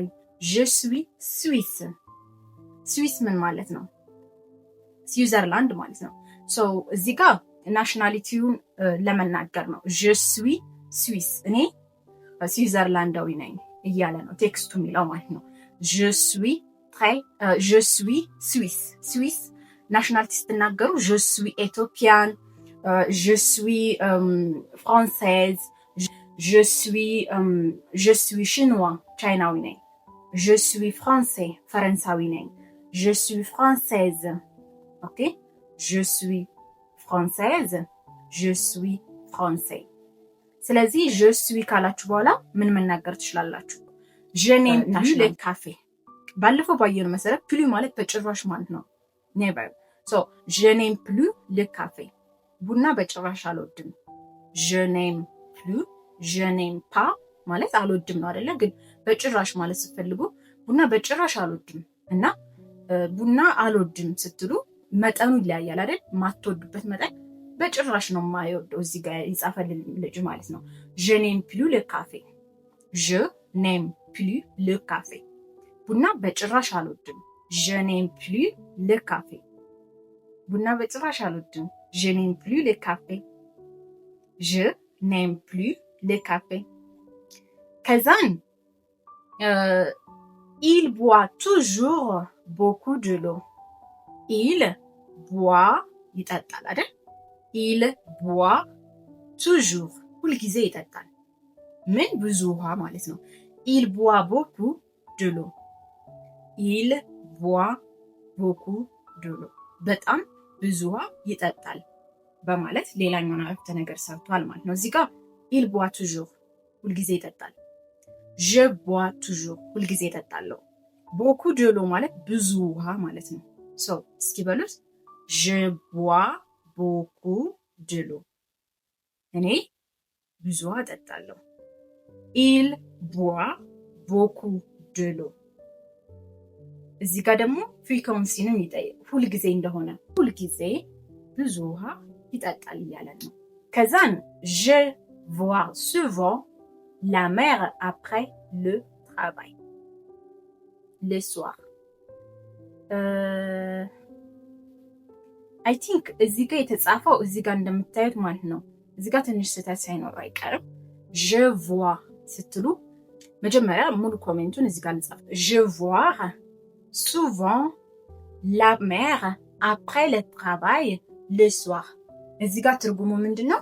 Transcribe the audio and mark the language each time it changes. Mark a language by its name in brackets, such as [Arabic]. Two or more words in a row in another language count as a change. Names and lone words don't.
[French] je suis suisse. [Amharic] ስዊስ ምን ማለት ነው? ስዊዘርላንድ ማለት ነው። እዚህ ጋር ናሽናሊቲውን ለመናገር ነው። [French] je suis suisse [Amharic] እኔ ስዊዘርላንዳዊ ነኝ እያለ ነው ቴክስቱ የሚለው ማለት ነው። [French] je suis suisse [Amharic] ናሽናሊቲ ስትናገሩ [French] je suis éthiopienne, je suis française, je suis chinois [Amharic] ቻይናዊ ነኝ። [French] je suis français [Amharic] ፈረንሳዊ ነኝ። [French] je suis française. ኦኬ je suis française, je suis français. [Amharic] ስለዚህ je suis ካላችሁ በኋላ ምን መናገር ትችላላችሁ? [French] je n'aime plus le café. [Amharic] ባለፈው ባየነው መሰረት plus ማለት በጭራሽ ማለት ነው። never. [French] je n'aime plus le café. [Amharic] ቡና በጭራሽ አልወድም። [French] je n'aime plus, je n'aime pas [Amharic] ማለት አልወድም ነው አይደለ? ግን በጭራሽ ማለት ስትፈልጉ ቡና በጭራሽ አልወድም እና ቡና አልወድም ስትሉ መጠኑ ይለያያል አይደል? ማትወዱበት መጠን በጭራሽ ነው የማይወደው። እዚህ ጋር የጻፈልን ልጅ ማለት ነው። [French] je n'aime plus le café je n'aime plus le café [Amharic] ቡና በጭራሽ አልወድም። [French] je n'aime plus le café [Amharic] ቡና በጭራሽ አልወድም። [French] je n'aime plus le café je n'aime plus le café ከዛን il boit toujours beaucoup de l'eau il boit [Amharic] ይጠጣል አይደል? [French] il boit toujours [Amharic] ሁልጊዜ ይጠጣል። ምን ብዙ ውሃ ማለት ነው። [French] il boit beaucoup de l'eau il boit beaucoup de l'eau [Amharic] በጣም ብዙ ውሃ ይጠጣል በማለት ሌላኛውን አረፍተ ነገር ሰርቷል ማለት ነው። እዚህ ጋር [French] il boit toujours [Amharic] ሁልጊዜ ይጠጣል። je [French] bois toujours [Amharic] ሁልጊዜ ይጠጣለሁ። [French] beaucoup de l'eau [Amharic] ማለት ብዙ ውሃ ማለት ነው። እስኪ በሉት [French] je bois beaucoup de l'eau [Amharic] እኔ ብዙ ውሃ እጠጣለሁ። [French] il boit beaucoup de l'eau [Amharic] እዚህ ጋር ደግሞ ፍሪኮንሲንም ይጠይቅ ሁልጊዜ እንደሆነ ሁልጊዜ ብዙ ውሃ ይጠጣል እያለ ነው። ከዛን [French] je vois souvent la mer après le travail le soir [English] I think [Amharic] እዚህ ጋር የተጻፈው እዚህ ጋር እንደምታዩት ማለት ነው። እዚህ ጋር ትንሽ ስህተት ሳይኖር አይቀርም። [French] je vois [Amharic] ስትሉ መጀመሪያ ሙሉ ኮሜንቱን እዚህ ጋር ልጻፍ። [French] je vois souvent la mer après le travail le soir [Amharic] እዚህ ጋር ትርጉሙ ምንድነው?